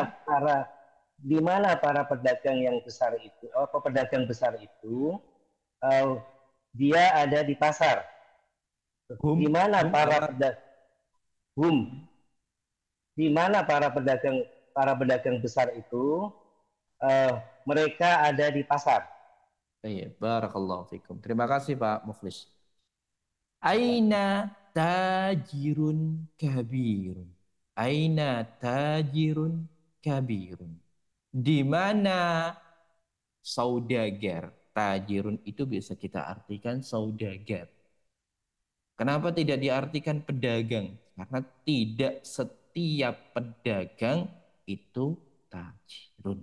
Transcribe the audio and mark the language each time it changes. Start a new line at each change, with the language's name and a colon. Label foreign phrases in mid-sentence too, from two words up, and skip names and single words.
Indonesian: mana para pedagang yang besar itu, atau pedagang besar itu, dia ada di pasar. Di mana Hum para apa? pedagang di mana para pedagang besar itu, uh, mereka ada di pasar. Iya,
Arabic: بارك الله فيكم.
Indonesian: Terima kasih Pak Mukhlis.
Arabic: أين تاجر كبير. أين تاجر كبير.
Indonesian: Di mana saudagar? Tajirun itu bisa kita artikan saudagar. Kenapa tidak diartikan pedagang? Karena tidak setiap pedagang itu tajirun.